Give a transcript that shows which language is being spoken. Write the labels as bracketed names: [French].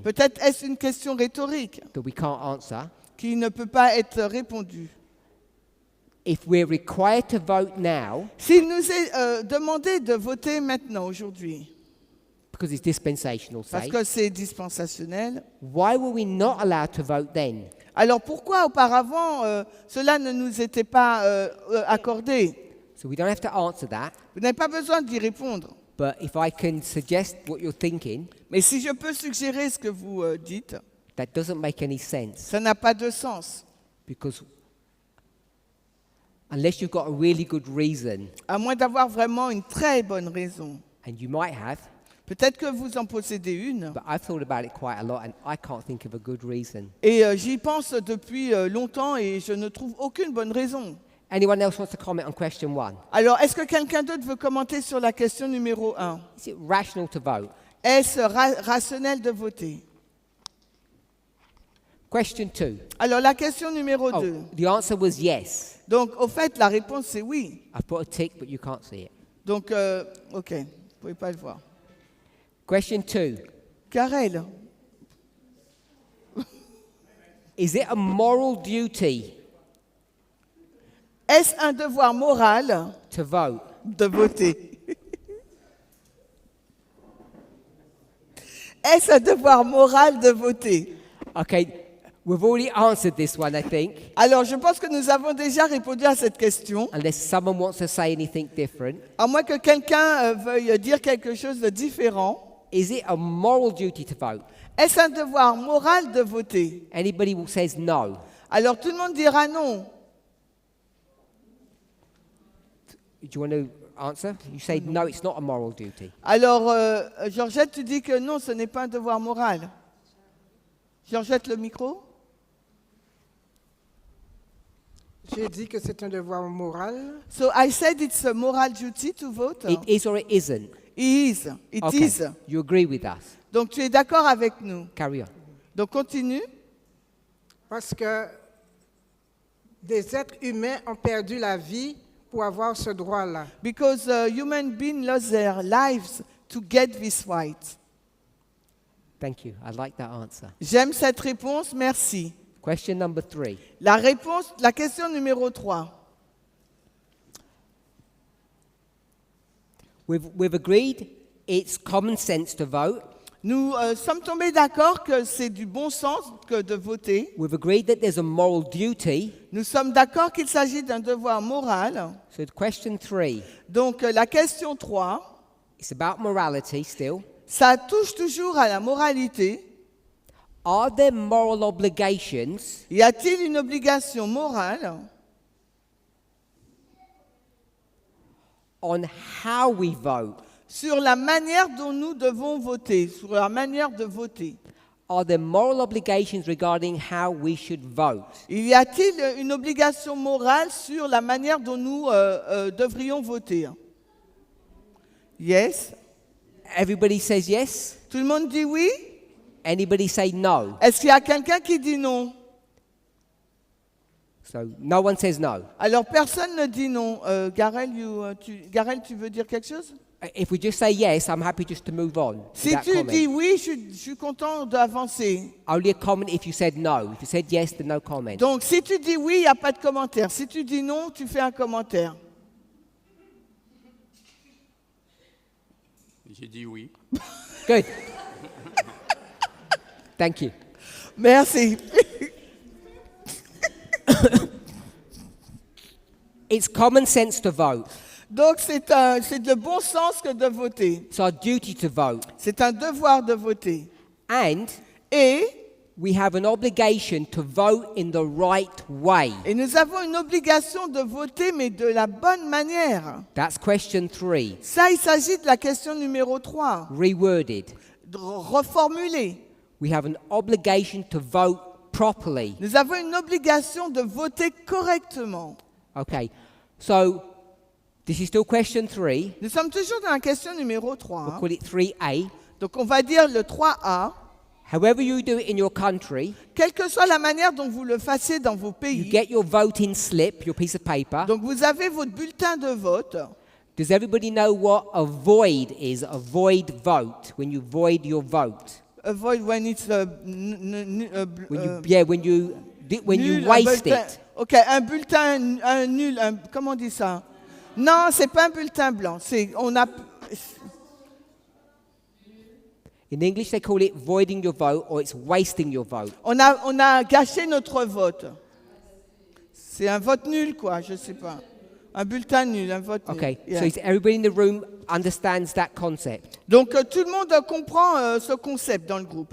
[French] Peut-être est-ce une question rhétorique [English] that we can't answer. [French] qui ne peut pas être répondue. [English] If we're required to vote now, [French] S'il nous est demandé de voter maintenant, aujourd'hui, [English] because it's dispensational, [French] parce [English] say, [French] que c'est dispensationnel, [English] why were we not allowed to vote then? [French] alors pourquoi auparavant cela ne nous était pas accordé? [English] So we don't have to answer that. [French] Vous n'avez pas besoin d'y répondre. [English] But if I can suggest what you're thinking, [French] Mais si je peux suggérer ce que vous dites, [English] that doesn't make any sense. [French] ça n'a pas de sens. [English] Because unless you've got a really good reason, [French] À moins d'avoir vraiment une très bonne raison. [English] and you might have, [French] Peut-être que vous en possédez une. [English] but I've thought about it quite a lot and I can't think of a good reason. [French] Et j'y pense depuis longtemps et je ne trouve aucune bonne raison. [English] Anyone else wants to comment on question 1? [French] Alors, est-ce que quelqu'un d'autre veut commenter sur la question numéro 1? [English] Is it rational to vote? [French] Est-ce rationnel de voter? [English] Question 2. [French] Alors, la question numéro 2. [English] Oh, the answer was yes. [French] Donc, au fait, la réponse, c'est oui. [English] I put a tick, but you can't see it. [French] Donc, OK, vous ne pouvez pas le voir. [English] Question 2. Karel, Is it a moral duty [French] est-ce un devoir moral [English] to vote? [French] de voter? Est-ce un devoir moral de voter? [English] Okay, we've already answered this one, I think. [French] Alors, je pense que nous avons déjà répondu à cette question. [English] Unless someone wants to say anything different. [French] À moins que quelqu'un veuille dire quelque chose de différent. [English] Is it a moral duty to vote? [French] Est-ce un devoir moral de voter? [English] Anybody who says no? [French] Alors, tout le monde dira non. [English] Do you want to answer? You say no, it's not a moral duty. [French] Alors, Georgette, tu dis que non, ce n'est pas un devoir moral. Georgette, le micro. J'ai dit que c'est un devoir moral. [English] So I said it's a moral duty to vote. It is or it isn't? It Okay. is. You agree with us? [French] Donc tu es d'accord avec nous. [English] Carry on. [French] Donc continue. Parce que des êtres humains ont perdu la vie pour avoir ce droit-là. [English] Because human beings lost their lives to get this right. Thank you. I like that answer. [French] J'aime cette réponse, merci. [English] Question number 3. [French] La question numéro 3. [English] We've agreed it's common sense to vote. [French] Nous sommes tombés d'accord que c'est du bon sens que de voter. [English] We've agreed that there's a moral duty. [French] Nous sommes d'accord qu'il s'agit d'un devoir moral. [English] So question 3, [French] Donc la question 3, [English] it's about morality still. [French] Ça touche toujours à la moralité. [English] Are there moral obligations [French] Y a-t-il une obligation morale [English] on how we vote? [French] sur la manière dont nous devons voter, sur la manière de voter? [English] Are there moral obligations regarding how we should vote? [French] Y a-t-il une obligation morale sur la manière dont nous devrions voter? [English] Yes. Everybody says yes. [French] Tout le monde dit oui? [English] Anybody say no? [French] Est-ce qu'il y a quelqu'un qui dit non? [English] So no one says no. [French] Alors personne ne dit non. Garel, Garel, tu veux dire quelque chose? [English] If we just say yes, I'm happy just to move on. with [French] Si [English] that [French] tu [English] comment. [French] dis oui, je suis content d'avancer. [English] Only a comment if you said no. If you said yes, then no comment. [French] Donc si tu dis oui, il n'y a pas de commentaire. Si tu dis non, tu fais un commentaire. J'ai dit oui. [English] Good. Thank you. [French] Merci. [English] It's common sense to vote. [French] Donc c'est de bon sens que de voter. [English] It's our duty to vote. [French] C'est un devoir de voter. [English] And [French] Et [English] we have an obligation to vote in the right way. [French] nous avons une obligation de voter, mais de la bonne manière. [English] That's question 3, [French] Ça, il s'agit de la question numéro 3. [English] reworded. [French] De reformuler. [English] We have an obligation to vote properly. [French] Nous avons une obligation de voter correctement. [English] Okay, so this is still question 3. [French] Nous sommes toujours dans la question numéro [English] We'll [French] 3. [English] call it 3A. [French] Donc on va dire le 3A. [English] However you do it in your country, [French] Quelle que soit la manière dont vous le fassiez dans vos [English] you [French] pays, [English] get your voting slip, your piece of paper. [French] donc vous avez votre bulletin de vote. [English] Does everybody know what a void is? A void vote, when you void your vote. Avoid when it's When you [French] nul, un [English] waste [French] bulletin. [English] it. [French] Ok, un bulletin, un nul, comment on dit ça? Non, c'est pas un bulletin blanc. [English] In English, they call it voiding your vote or it's wasting your vote. [French] On a gâché notre vote. C'est un vote nul, quoi, je sais pas. Un bulletin nul, un vote [English] Okay, [French] nul. Yeah. [English] so is everybody in the room understands that concept? [French] Donc tout le monde comprend ce concept dans le groupe.